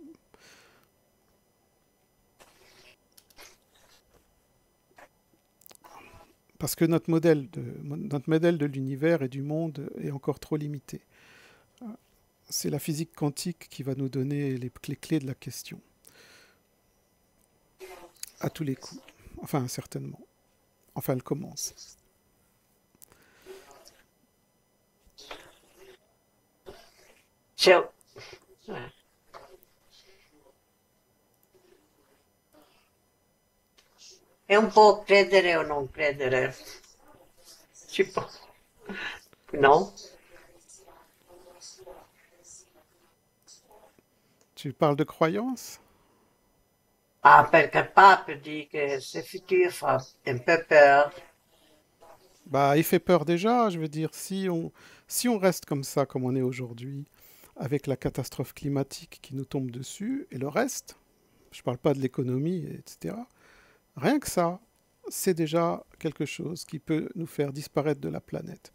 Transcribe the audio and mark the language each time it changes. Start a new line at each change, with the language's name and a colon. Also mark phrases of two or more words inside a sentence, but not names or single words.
French: Parce que notre modèle de l'univers et du monde est encore trop limité. C'est la physique quantique qui va nous donner les clés de la question. À tous les coups. Enfin, certainement. Enfin, elle commence.
Italian: È un po' credere o non credere. Si può. No?
French: Tu parles de croyance? Ah, perché Pape dit que c'est futur fa un peu peur. Bah, il fait peur déjà. Je veux dire, si on reste comme ça, comme on est aujourd'hui, avec la catastrophe climatique qui nous tombe dessus, et le reste, je ne parle pas de l'économie, etc., rien que ça, c'est déjà quelque chose qui peut nous faire disparaître de la planète.